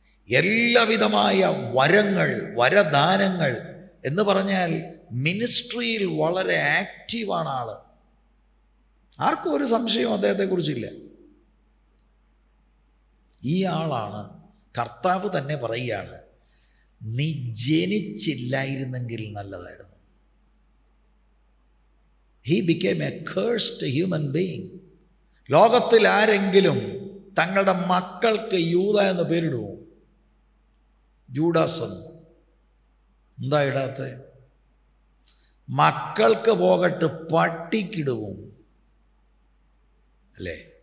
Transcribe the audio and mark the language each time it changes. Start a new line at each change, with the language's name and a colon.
Malayalam: എല്ലാവിധമായ വരങ്ങൾ, വരദാനങ്ങൾ എന്ന് പറഞ്ഞാൽ മിനിസ്ട്രിയിൽ വളരെ ആക്റ്റീവാണ് ആള്. ആർക്കും ഒരു സംശയവും അദ്ദേഹത്തെക്കുറിച്ചില്ല. ഈ ആളാണ് കർത്താവ് തന്നെ പറയുകയാണ്, നീ ജനിച്ചില്ലായിരുന്നെങ്കിൽ നല്ലതായിരുന്നു.
English: He became a cursed human being.
Malayalam: ലോകത്തിൽ ആരെങ്കിലും തങ്ങളുടെ മക്കൾക്ക് യൂദ എന്ന് പേരിടുമോ? ജൂഡാസ് എന്താ ഇടാത്ത? മക്കൾക്ക് പോകട്ട് പട്ടിക്കിടുവും അല്ലേ?